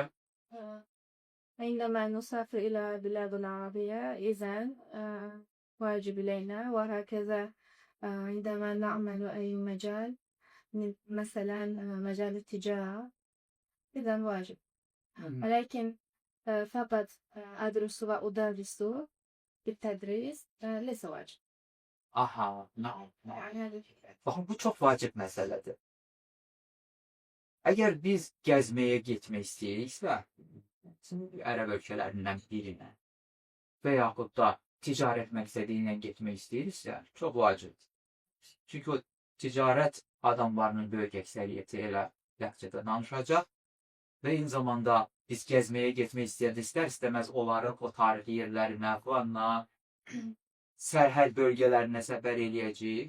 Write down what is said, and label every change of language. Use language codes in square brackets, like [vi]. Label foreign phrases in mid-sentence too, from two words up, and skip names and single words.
[ar] عندما نسافر إلى بلاد عربية إذن واجب علينا، وهكذا عندما نعمل أي مجال مثلا مجال التجارة إذن واجب. ولكن فقط أدرس وأدرس بالتدريس ليس واجب. نعم. [az] Bakın bu çok vacip meseledir. Eğer biz gezmeye gitmek istəyiriksə, Ərəb ölkələrindən birinə və yaxud da ticarət məqsədi ilə getmək istəyiriksə, çox vacibdir. Çünki o ticarət adamlarının böyük əksəriyyəti elə ləhcədə danışacaq və eyni zamanda biz gəzməyə getmək istəyəndə istər-istəməz onların o tarixi yerlərinə, planına, sərhəd bölgələrinə səfər eləyəcəyik.